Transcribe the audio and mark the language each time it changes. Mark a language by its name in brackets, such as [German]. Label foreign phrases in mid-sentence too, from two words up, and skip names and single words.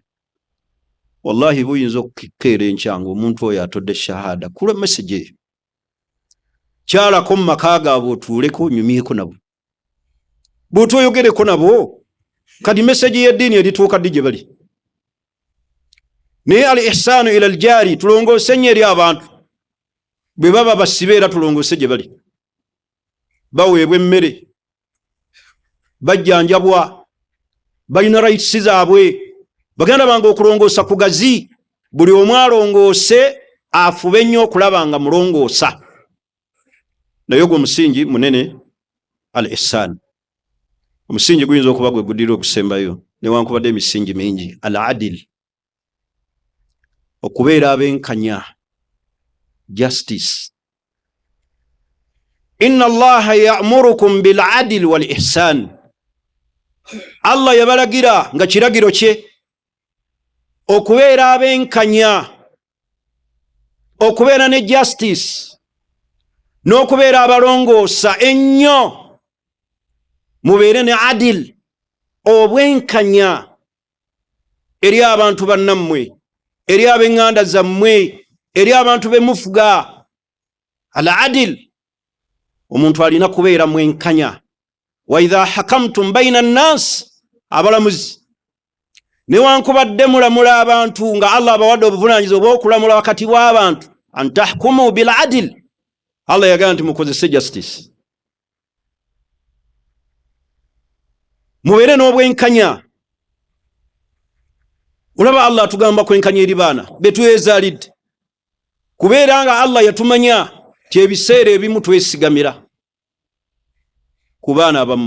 [Ganda] Wallahi buyinza okukeera enkyango omuntu oyo atodde shahada kulwa message eyo. Kyalako mu maka gaabwe otuuleko onyumyeko nabo, bw'otoyogereko nabo, kadi message y'eddiini erituuka ddi gye bali. [Arabic] Naye al ihsanu ila al-jari, [Ganda] tulongose nnyo eri abantu. Bwe baba basibe era tulongose gye bali, baweebwa emmere, bajjanjabwa, balina rights zaabwe. Baganda bange okulongoosa kugazi, buli omu alongoose afube nnyo okulaba nga mulongoosa. Naye ogwo omusingi munene [Arabic] al ihsan. [Ganda] Omusingi guyinza okuba gwe gudira okusembayo newankubadde emisingi mingi. [Arabic] Al adil, [Ganda] okubeera abenkanya, justice. [Arabic] Inna Allaha ya'murukum bil adil wal ihsan. [Ganda] Allah yabalagira nga kiragiro kye okubeera abenkanya, okubeera ne justice, n'okubeera abalongoosa ennyo. Mubeere ne adil, obwenkanya eri abantu bannammwe, eri ab'eŋŋanda zammwe, eri abantu bemufuga. [Arabic] Al adil, [Ganda] omuntu alina kubeera mwenkanya. [Arabic] Wa idha hakamtum baina an-nas, [Ganda] abalamuzi newankubadde mulamula abantu nga Allah abawadde obuvunaanyizibwa obw'okulamula wakati w'abantu, [Arabic] an tahkumu bil adil. [Ganda] Allah yagamba nti mukozese justice, mubeere n'obwenkanya. Olaba Allah atugamba kwenkanya eri baana betwezaalidde, kubeera nga Allah yatumanya ti ebiseera ebimu twesigamira ku baana abamu.